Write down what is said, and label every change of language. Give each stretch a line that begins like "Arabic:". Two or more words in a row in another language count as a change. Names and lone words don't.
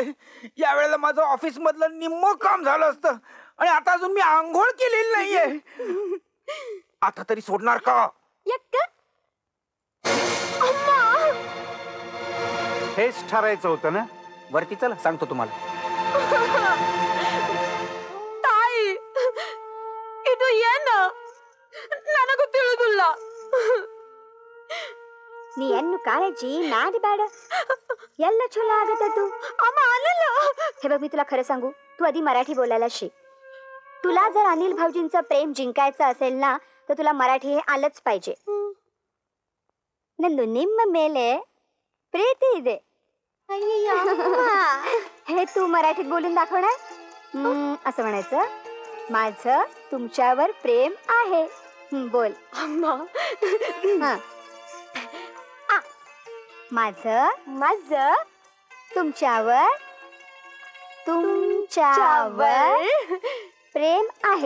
Marathi: या वेळेला माझं ऑफिस मधलं निम्म काम झालं असतं आणि आता अजून मी आंघोळ केलेली नाहीये. आता तरी सोडणार का? हेच ठरायचं होतं ना. वरती चला, सांगतो तुम्हाला.
Kannada: ತಾಯಿ, ಇದು ಏನ? ನನಗೂ ತಿಳಿದಿಲ್ಲ. ನೀ ಎನ್ನು ಕಾಳಜಿ ನಾಡಿ ಬೇಡ, ಎಲ್ಲ ಚಲೋ ಆಗತ್ತದು. ಅಮ್ಮ ಅಲ್ಲಲ್ಲ.
Marathi: हे बघ, मी तुला खरं सांगू, तू आधी मराठी बोलायला शिक. तुला जर अनिल भाऊजींचं प्रेम जिंकायचं असेल ना, तर तुला मराठी हे आलंच पाहिजे.
Kannada: ನಂದು ನಿಮ್ಮ ಮೇಲೆ प्रीती ಇದೆ.
Marathi: हे तू मराठीत बोलून दाखवणार. असं म्हणायचं, माझं तुमच्यावर प्रेम आहे. बोल. अम्मा, माझं तुमच्यावर प्रेम आहे.